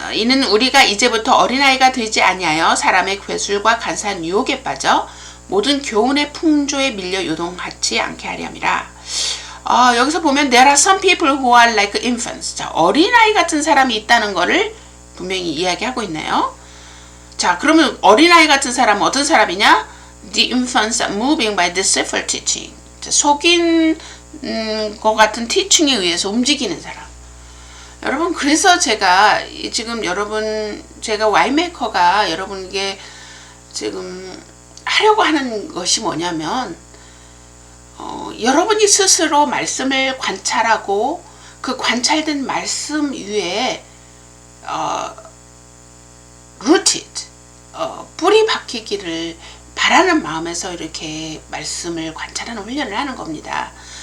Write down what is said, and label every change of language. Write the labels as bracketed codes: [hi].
[ko] 이는 우리가 이제부터 어린아이가 되지 아니하여 사람의 괴술과 간사한 유혹에 빠져 모든 교훈의 풍조에 밀려 요동하지 않게 하려 함이라. 여기서 보면 [en] there are some people who are like infants. [ko] 자, 어린아이 같은 사람이 있다는 것을 분명히 이야기하고 있네요. 자, 그러면 어린아이 같은 사람은 어떤 사람이냐? [en] The infants are moving by deceitful teaching. [ko] 자, 속인 것 같은 티칭에 의해서 움직이는 사람. 여러분, 그래서 제가 지금 제가 와인메이커가 여러분에게 지금 하려고 하는 것이 뭐냐면, 여러분이 스스로 말씀을 관찰하고 그 관찰된 말씀 위에 rooted, 뿌리 박히기를 바라는 마음에서 이렇게 말씀을 관찰하는 훈련을 하는 겁니다.